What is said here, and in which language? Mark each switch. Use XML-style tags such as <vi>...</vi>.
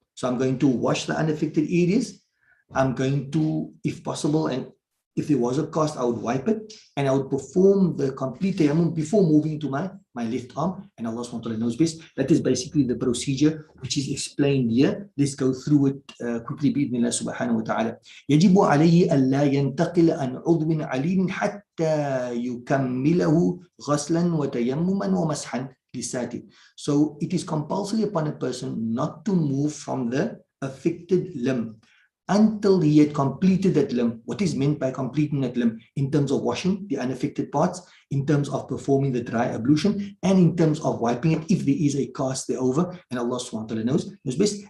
<en>So I'm going to wash the unaffected areas. I'm going to, if possible, and if there was a cast, I would wipe it, and I would perform the complete tayammum before moving to my left arm, and Allah subhanahu wa ta'ala knows best. That is basically the procedure which is explained here. Let's go through it quickly, bi'idhnillah subhanahu wa ta'ala.</en> <ar>يجب عليه ألا ينتقل عن عضو عليل حتى يكمله غسلا وتيمما ومسحا لساته.</ar> <en>So it is compulsory upon a person not to move from the affected limb until he had completed that limb. What is meant by completing that limb? In terms of washing the unaffected parts, in terms of performing the dry ablution, and in terms of wiping it if there is a cast thereover, and Allah subhanahu wa ta'ala knows best.</en>